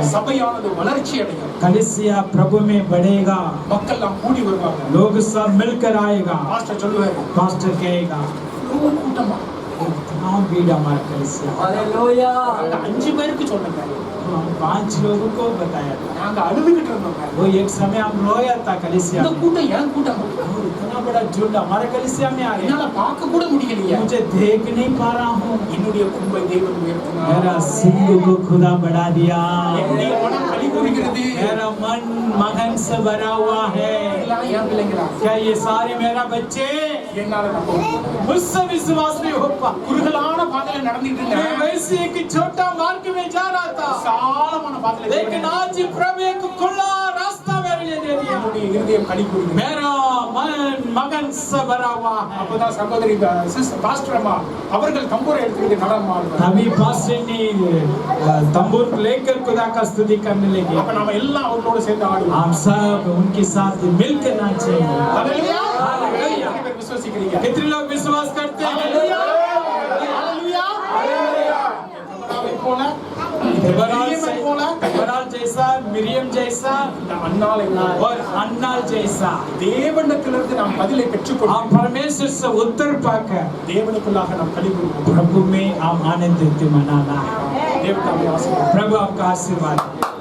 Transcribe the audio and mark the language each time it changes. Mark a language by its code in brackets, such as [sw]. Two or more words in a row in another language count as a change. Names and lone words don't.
[ta] சபையானது வளர்ச்சி அடையும். [hi] कलीसिया प्रभु में बढ़ेगा। [ta] மக்கள் எல்லாம் கூடி வருவாங்க. [hi] लोग सब मिलकर आएगा। [ta] பாஸ்டர் சொல்லுவாரு [hi] पास्टर कहेगा [ta] கூட்டமா [hi] इतना भीड़ हमारा कलीसिया। [ta] அந்த 5 பேருக்கு சொன்னேங்க. [hi] तो हम 5 लोगों को बताया था। [ta] நாங்க அழுதுகிட்டு இருந்தோங்க. [hi] वो एक समय हम रोया था कलीसिया [ta] இந்த [hi] में। [ta] கூட்டம் ஏன் கூட்டம்? [hi] और इतना बड़ा झुंड हमारे कलीसिया में आ गया। [ta] என்னால பார்க்க கூட முடியலையே. [hi] मुझे देख नहीं पा रहा हूँ। [ta] என்னுடைய கொம்பை தேவன் உயர்த்தினார். [hi] मेरा सिंह को खुदा बढ़ा दिया। [ta] என்னுடைய மனம் களி கூறுகிறது. [hi] मेरा मन मगन से भरा हुआ है। [ta] இதெல்லாம் ஏன் பிள்ளைங்களா? [hi] क्या ये सारे मेरा बच्चे? [ta] என்னால நம்ப முடியல. [hi] मुझसे विश्वास नहीं हो पा। [ta] குறுகலான பாதையில நடந்துட்டு [hi] मैं [ta] இருந்தேன். [hi] वैसे एक छोटा मार्ग में जा रहा था, [ta] விசாலமான பாதையில [hi] लेकिन आज प्रभु एक खुला रास्ता मेरे लिए दे दिया। [ta] என்னுடைய இருதயம் களி கூறுகிறது. [hi] मेरा मन मगन से भरा हुआ है। [ta] அப்பதான் சகோதரி பாஸ்டர் அம்மா அவர்கள் தம்பூரை எடுத்துக்கிட்டு நடனம் ஆடுவாங்க. [hi] तभी पास्टर ने तंबूर लेकर खुदा का स्तुति करने लगे। [ta] அப்ப நாம எல்லாம் அவர்களோட சேர்ந்து ஆடுவோம். [hi] हम सब उनके साथ मिलकर नाचेंगे। [ta] ஹalleluya. [hi] हालेलुया। [ta] எத்தனை பேர் விசுவாசிக்கிறீங்க? [hi] कितने लोग विश्वास करते हैं? [ta] ஹalleluya. ஹalleluya. தெபராவை போல மிரியமை போல [hi] देबोरा जैसा, मिरियम जैसा [ta] இந்த அன்னாளை போல [hi] और अन्नाल जैसा [ta] தேவனிடத்திலிருந்து நாம் பதிலை பெற்றுக்கொள்வோம். [hi] हम परमेश्वर से उत्तर पाकर [ta] தேவனுக்குள்ளாக நாம் களி கூறுவோம். [hi] प्रभु में हम आनंदित मनाना है। [ta] தேவனுக்கு ஆசீர்வாதம். [hi] प्रभु आपका आशीर्वाद।